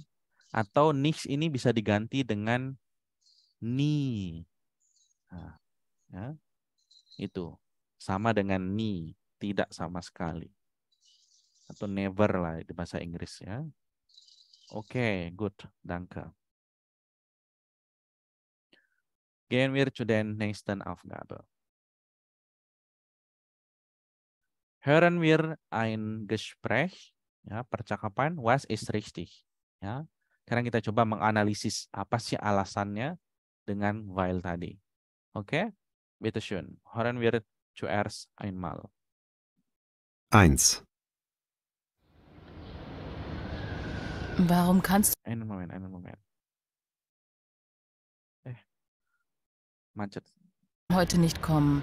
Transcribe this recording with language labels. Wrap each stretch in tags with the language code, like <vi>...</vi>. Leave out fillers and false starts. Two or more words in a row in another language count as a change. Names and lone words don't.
<id>Atau nix ini bisa diganti dengan ni. Nah, ya. Itu sama dengan ni, tidak sama sekali. Atau never lah di bahasa Inggris ya.</id> <en>Oke, good,</en> <de>danke. Gehen wir zu den nächsten Aufgabe. Hören wir ein Gespräch,</de> <id>ya, percakapan,</id> <de>was ist richtig,</de> <id>ya. Sekarang kita coba menganalisis apa sih alasannya dengan weil tadi. Oke,</id> <de>bitte schön. Hören wir zuerst einmal. 1. Warum kannst Einen Moment. Macet. du heute nicht kommen?</de>